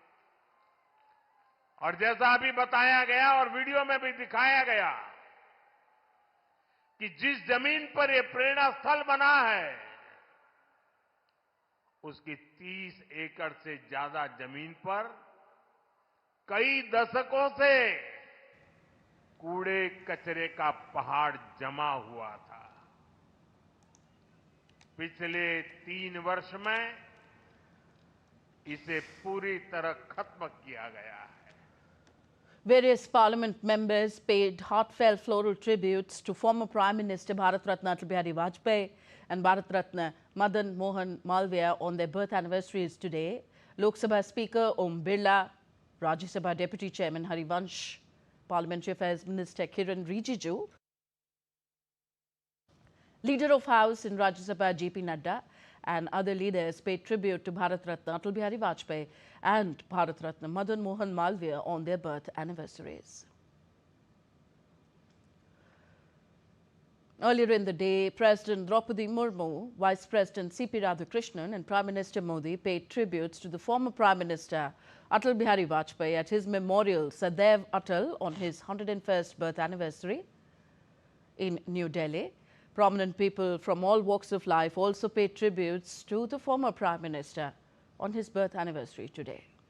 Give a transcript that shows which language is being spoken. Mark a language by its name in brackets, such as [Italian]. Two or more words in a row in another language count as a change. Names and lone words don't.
[Hindi] और जैसा अभी बताया गया और वीडियो में भी दिखाया गया कि जिस जमीन पर यह प्रेरणा स्थल बना है, उसकी 30 एकड़ से ज्यादा जमीन पर कई दशकों से कूड़े कचरे का पहाड़ जमा हुआ था। पिछले 3 वर्ष में इसे पूरी तरह खत्म किया गया है। [English] Various parliament members paid heartfelt floral tributes to former Prime Minister Bharat Ratna Atal Bihari Vajpayee and Bharat Ratna Madan Mohan Malviya on their birth anniversaries today. Lok Sabha Speaker Om Birla, Rajya Sabha Deputy Chairman Harivansh, Parliamentary Affairs Minister Kiran Rijiju, Leader of House in Rajya Sabha J.P. Nadda and other leaders paid tribute to Bharat Ratna Atal Bihari Vajpayee and Bharat Ratna Madan Mohan Malviya on their birth anniversaries. Earlier in the day, President Draupadi Murmu, Vice President C.P. Radhakrishnan and Prime Minister Modi paid tributes to the former Prime Minister Atal Bihari Vajpayee at his memorial Sadaiv Atal on his 101st birth anniversary in New Delhi. Prominent people from all walks of life also paid tributes to the former Prime Minister on his birth anniversary today.